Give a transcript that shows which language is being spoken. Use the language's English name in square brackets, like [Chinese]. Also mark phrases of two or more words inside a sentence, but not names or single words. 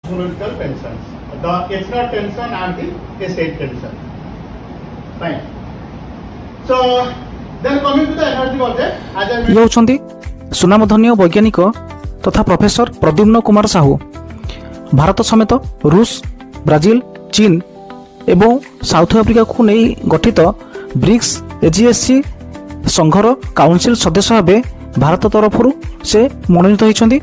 [English] Psychological tensions, the extra tension and the estate tension. Fine. So then coming to the energy budget, as I [Odia] ଇଏ ହେଉଛନ୍ତି ସୁନାମଧନ୍ୟ ବୈଜ୍ଞାନିକ ତଥା ପ୍ରଫେସର ପ୍ରଦ୍ୟୁମ୍ନ କୁମାର ସାହୁ। ଭାରତ ସମେତ ରୁଷ, ବ୍ରାଜିଲ, ଚୀନ ଏବଂ ସାଉଥ ଆଫ୍ରିକାକୁ ନେଇ ଗଠିତ ବ୍ରିକ୍ସ ଏଜିଏସ୍ସି ସଂଘର କାଉନସିଲ ସଦସ୍ୟ ଭାବେ ଭାରତ ତରଫରୁ ସେ ମନୋନୀତ ହୋଇଛନ୍ତି।